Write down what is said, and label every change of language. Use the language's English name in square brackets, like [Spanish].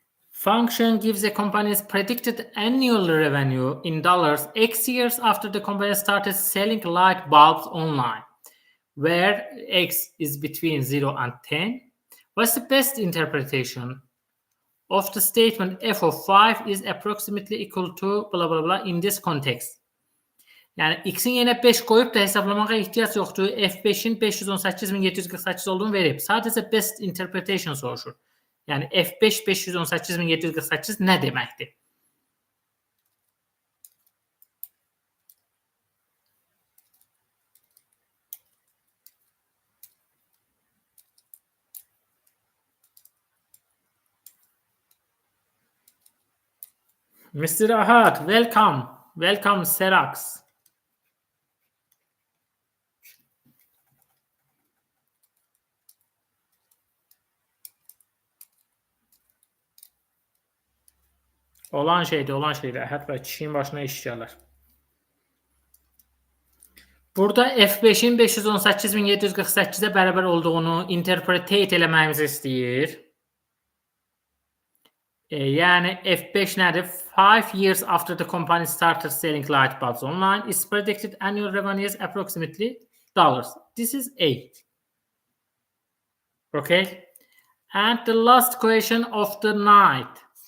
[English] Function gives a company's predicted annual revenue in dollars X years after the company started selling light bulbs online, where X is between 0 and 10. What's the best interpretation of the statement f of 5 is approximately equal to blah blah blah in this context? [Azerbaijani] Yəni x-in yenə 5 qoyub da hesablamağa ehtiyac yoxdur. F5-in 518.748 olduğunu verib. Sadəcə best interpretation soruşur. Yəni F5 518.748 nə deməkdir? [English] Mr. Ahad, welcome. Welcome, Serax. [Azerbaijani] Olan şeydir. Əhəd və kişinin başına iş gələr. Burada F5-in 518.748-ə bərabər olduğunu interpretate eləməyimizi istəyir. Yəni F5 nədir? [English] 5 years after the company started selling light bulbs online, its predicted annual revenue is approximately $. This is 8. Okay? And the last question of the night.